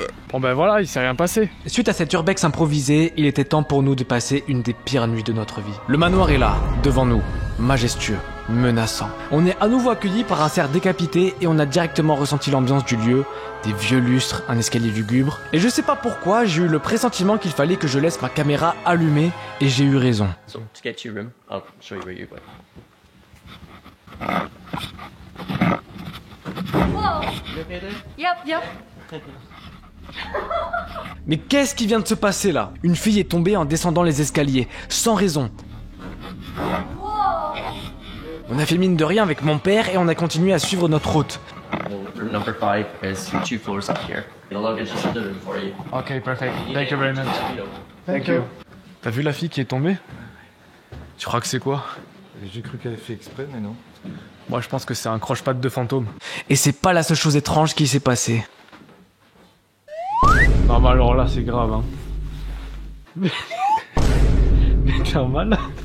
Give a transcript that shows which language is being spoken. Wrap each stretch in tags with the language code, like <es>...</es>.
<fr>Bon ben voilà, il s'est rien passé. Suite à cet urbex improvisé, il était temps pour nous de passer une des pires nuits de notre vie. Le manoir est là, devant nous, majestueux, menaçant. On est à nouveau accueillis par un cerf décapité et on a directement ressenti l'ambiance du lieu, des vieux lustres, un escalier lugubre. Et je sais pas pourquoi, j'ai eu le pressentiment qu'il fallait que je laisse ma caméra allumée et j'ai eu raison.</fr> <en>So to get to your room, I'll show you where you went. Whoa. You okay there? Yep.</en> <fr>Mais qu'est-ce qui vient de se passer là? Une fille est tombée en descendant les escaliers, sans raison. On a fait mine de rien avec mon père et on a continué à suivre notre route.</fr> <en>Room number 5 is 2 floors up here. The luggage is in the room for you. Ok, perfect. Thank you very much. Thank you.</en> <fr>T'as vu la fille qui est tombée? Tu crois que c'est quoi? J'ai cru qu'elle avait fait exprès, mais non. Moi je pense que c'est un croche-patte de fantôme. Et c'est pas la seule chose étrange qui s'est passée. Non mais alors là c'est grave hein. Mais t'es mal.</fr>